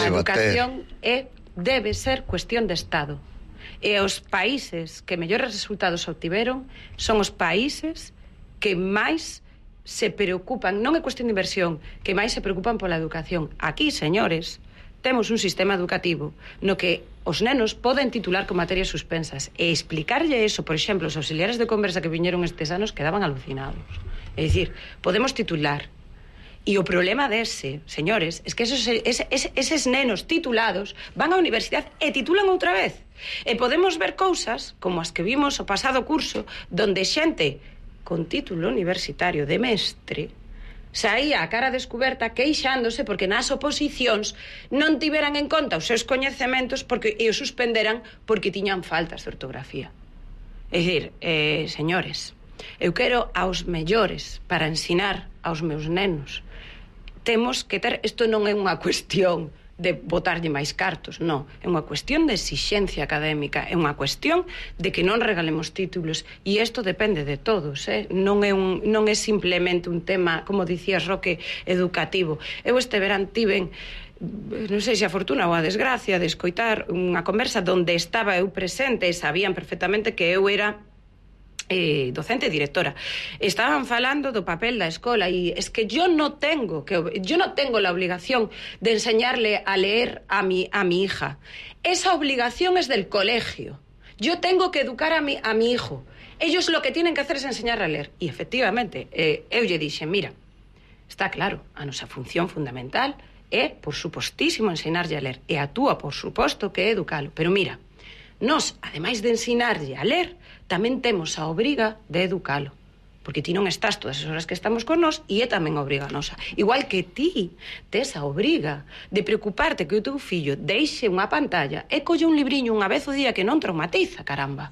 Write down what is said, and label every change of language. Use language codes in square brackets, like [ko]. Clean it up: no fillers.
[gl] A educación debe ser cuestión de Estado. E os países que mellores resultados obtiveron son os países que máis se preocupan, non é cuestión de inversión, que máis se preocupan pola educación. Aquí, señores, temos un sistema educativo no que os nenos poden titular con materias suspensas. E explicarlle eso, por exemplo, os auxiliares de conversa que viñeron estes anos quedaban alucinados. É dicir, podemos titular. E o problema dese, señores, é que eses nenos titulados van á universidade e titulan outra vez. E podemos ver cousas como as que vimos o pasado curso, donde xente con título universitario de mestre saía a cara descuberta queixándose porque nas oposicións non tiveran en conta os seus coñecementos porque e os suspenderan porque tiñan faltas de ortografía. É dicir, señores, eu quero aos mellores para ensinar aos meus nenos. Temos que ter, isto non é unha cuestión de botarlle máis cartos, non, é unha cuestión de exixencia académica, é unha cuestión de que non regalemos títulos, e isto depende de todos, non é simplemente un tema, como dicías, Roque, educativo. Eu este verán tiven, non sei se a fortuna ou a desgracia, de escoitar unha conversa donde estaba eu presente e sabían perfectamente que eu era docente, directora, estaban falando do papel da escola, e [es] es que yo no tengo la obligación de enseñarle a leer a mi hija. Esa obligación es del colegio. Yo tengo que educar a mi hijo. Ellos lo que tienen que hacer es enseñar a leer. Y efectivamente, [gl] eu lle dixen, mira, está claro, a nosa función fundamental é, por supostísimo, enseñarlle a leer. E a túa, por suposto, que é educalo. Pero mira, nós, ademais de enseñarlle a leer, tamén temos a obriga de educalo. Porque ti non estás todas as horas que estamos con nós e é tamén obriga nosa. Igual que ti tes a obriga de preocuparte que o teu fillo deixe unha pantalla e colle un libriño unha vez o día que non traumatiza, caramba.